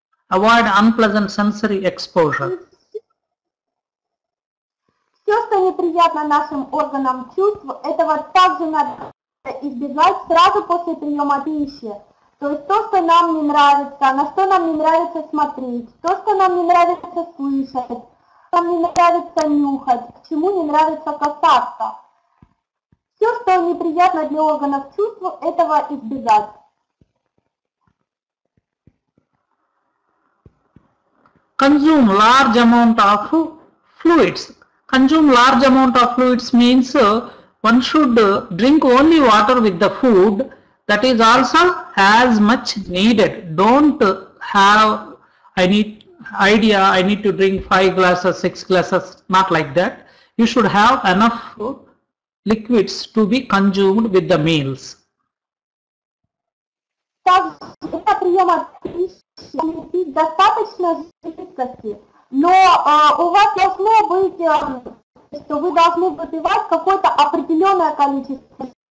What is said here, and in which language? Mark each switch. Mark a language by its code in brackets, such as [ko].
[en] Avoid unpleasant sensory exposure. [ru] Все, что неприятно нашим органам чувств, этого также надо избегать сразу после приема пищи. То есть то, что нам не нравится, на что нам не нравится смотреть, то, что нам не нравится слышать, что нам не нравится нюхать, к чему не нравится касаться. Все, что неприятно для органов чувств, этого избегать. [en] Consume large amount of fluids. Consume large amount of fluids means one should drink only water with the food. That is also as much needed. Don't have I need to drink 5 glasses, 6 glasses, not like that. You should have enough liquids to be consumed with the meals. [ru] Также для приема пищи пить достаточно жидкости, но у вас должно быть, что вы должны выпивать какое-то определенное количество.